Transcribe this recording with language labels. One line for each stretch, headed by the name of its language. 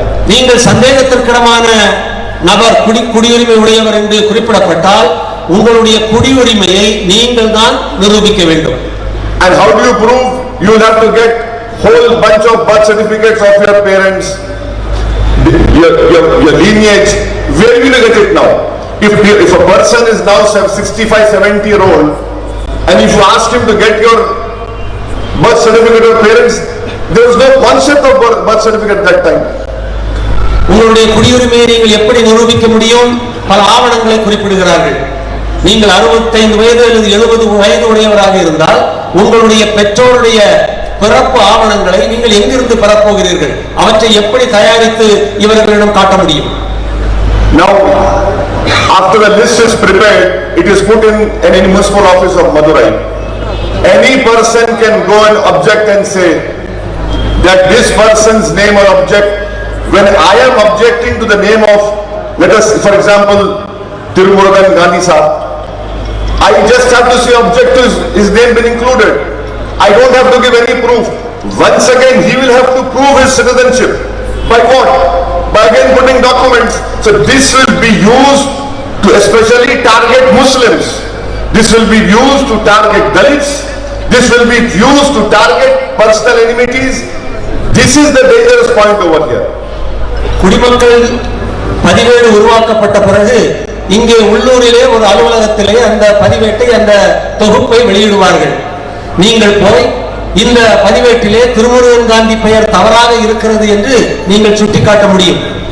Tamil: நீங்கள் சந்தேகத்திற்கிடமான நபர், குடியுரிமை உடையவர் என்று குறிப்பிடப்பட்டால் உங்களுடைய குடியுரிமையை நீங்கள் தான் நிரூபிக்க வேண்டும்.
English: And how do you prove? You will have to get whole bunch of birth certificates of your parents, your lineage. Where will you get it now? If a person is now 65-70-year-old, and if you ask him to get your birth certificate of parents, there was no concept of birth certificate at that time.
Tamil: உங்களுடைய குடியுரிமையை நீங்கள் எப்படி நிரூபிக்க முடியும்? பல ஆவணங்களை குறிப்பிடுகிறார்கள். நீங்கள் 65 வயது அல்லது 70 வயது உடையவராக இருந்தால் உங்களுடைய பெற்றோருடைய பிறப்பு ஆவணங்களை நீங்கள் எங்கிருந்து பெறப்போகிறீர்கள்? அவற்றை எப்படி தயாரித்து இவர்களிடம் காட்ட முடியும்?
English: Now, after the list is prepared, it is put in any municipal office of Madurai. Any person can go and object and say that this person's name or object, when I am objecting to the name of, let us, for example, Tirumurugan Gandhi Sahab, I just have to say object to his name been included. I don't have to give any proof. Once again, he will have to prove his citizenship. By what? By again putting documents. So this will be used to especially target Muslims. This will be used to target Dalits. This will be used to target personal enmities. This is the dangerous point over here.
Tamil: குடிமக்கள் பதிவேடு உருவாக்கப்பட்ட பிறகு இங்கே உள்ளூரிலே ஒரு அலுவலகத்திலே அந்த பதிவேட்டை, அந்த தொகுப்பை வெளியிடுவார்கள். நீங்கள் போய் இந்த பதிவேட்டிலே திருமுருகன் காந்தி பெயர் தவறாக இருக்கிறது என்று நீங்கள் சுட்டிக்காட்ட முடியும்.